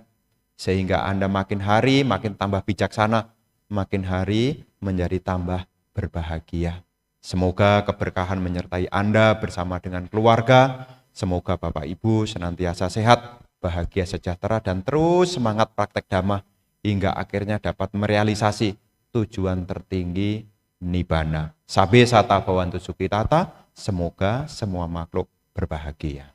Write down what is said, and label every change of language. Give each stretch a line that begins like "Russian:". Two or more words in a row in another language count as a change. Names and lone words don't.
Indonesian: Sehingga Anda makin hari makin tambah bijaksana, makin hari menjadi tambah berbahagia. Semoga keberkahan menyertai Anda bersama dengan keluarga. Semoga Bapak Ibu senantiasa sehat, bahagia, sejahtera, dan terus semangat praktek Dhamma hingga akhirnya dapat merealisasi tujuan tertinggi Nibbana.
Pali: Sabe sata bhavantu sukhitata,
Indonesian: semoga semua makhluk berbahagia.